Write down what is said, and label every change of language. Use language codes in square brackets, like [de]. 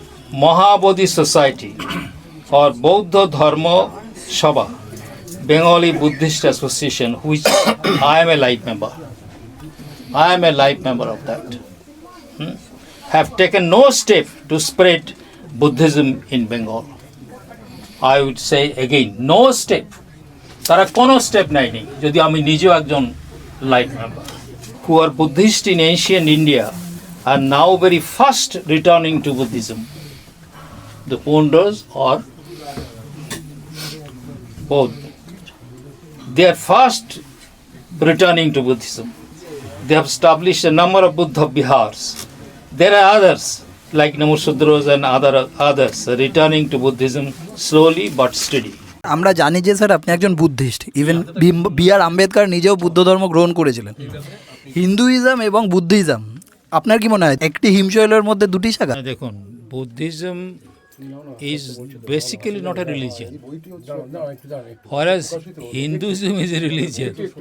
[en] Mahabodhi Society or Bauddha Dharma Sabha, Bengali Buddhist Association, which I am a life member. I am a life member of that. Have taken no step to spread Buddhism in Bengal. I would say again, no step. [bn] তারা কোনো step নেয়নি, যদি আমি নিজেও একজন life member. [en] Who are Buddhist in ancient India are now very fast returning to Buddhism. The founders or both, they are fast returning to Buddhism. They have established a number of Buddha Vihars. There are others like Namusudros and others, returning to Buddhism slowly but steady. [bn] আমরা জানি যে sir আপনি একজন Buddhist, even B.R.. Ambedkar নিজেও বুদ্ধ ধর্ম গ্রহণ করেছিলেন। Hinduism এবং বুদ্ধিজম আপনার কি মনে হয় একটি হিমশৈলের মধ্যে দুটি শাখা? [en] দেখুন, Buddhism is basically not a religion, whereas Hinduism is a religion.